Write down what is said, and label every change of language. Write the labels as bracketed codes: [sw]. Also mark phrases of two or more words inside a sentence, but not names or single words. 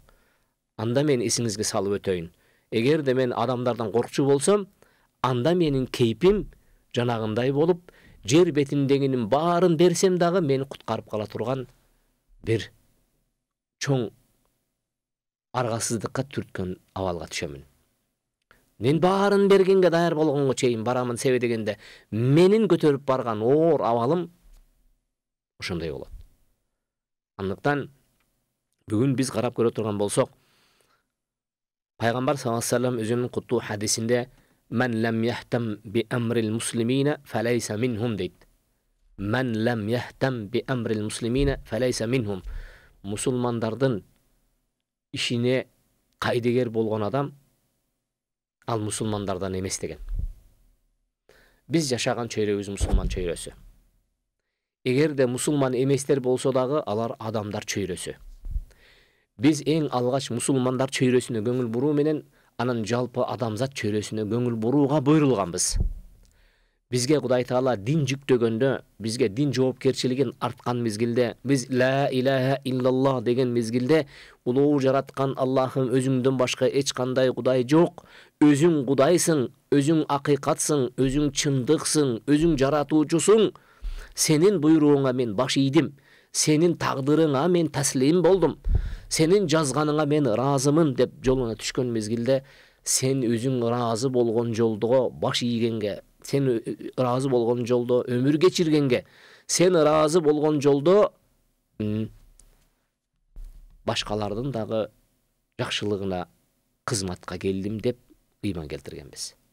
[ky] Анда мен эсиңизге салып өтөйүн. Эгерде мен адамдардан коркчу болсом, анда менин кейпим жанагындай болуп, жер бетиндегинин баарын берсем дагы мени куткарып кала турган бир чоң аргасыздыкка түрткөн абалга түшөмүн. Мен баарын бергенге даяр болгонго чейин барамын, себеби дегенде менин көтөрүп барган оор абалым ошондой болот. Андыктан бүгүн биз карап көрө турган болсок, Пайгамбар [ar] صلى الله عليه وسلم [ky] өзүнүн куттуу хадисинде [ar] "من لم يهتم بأمر المسلمين فليس منهم" [ky] дейт. [ar] "من لم يهتم بأمر المسلمين فليس منهم." [ky] Мусулмандардын ишине кайдыгер болгон адам ал мусулмандардан эмес деген. Биз жашаган чөйрөбүз мусулман чөйрөсү. Эгерде мусулман эместер болсо дагы алар адамдар чөйрөсү. Биз эң алгач мусулмандар чөйрөсүнө көңүл буруу менен анан жалпы адамзат чөйрөсүнө көңүл бурууга буйрулганбыз. Бизге Кудай Таала дин жүктөгөндө, бизге дин жоопкерчилигин арткан мезгилде, биз [ar] لا إله إلا الله [ky] деген мезгилде улуу жараткан Аллахым өзүңдөн башка эч кандай Кудай жок, өзүң Кудайсың, өзүң акыйкатсың, өзүң чындыксың, өзүң жаратуучусуң. Сенин буйругуңа мен баш ийдим, сенин тагдырыңа мен таслим болдум, сенин жазганыңа мен ыраазымын деп жолуна түшкөн мезгилде, сен өзүң ыраазы болгон жолдо баш ийгенге, сен ыраазы болгон жолдо өмүр кечиргенге, сен ыраазы болгон жолдо башкалардын дагы жакшылыгына кызматка келдим деп ыйман келтиргенбиз.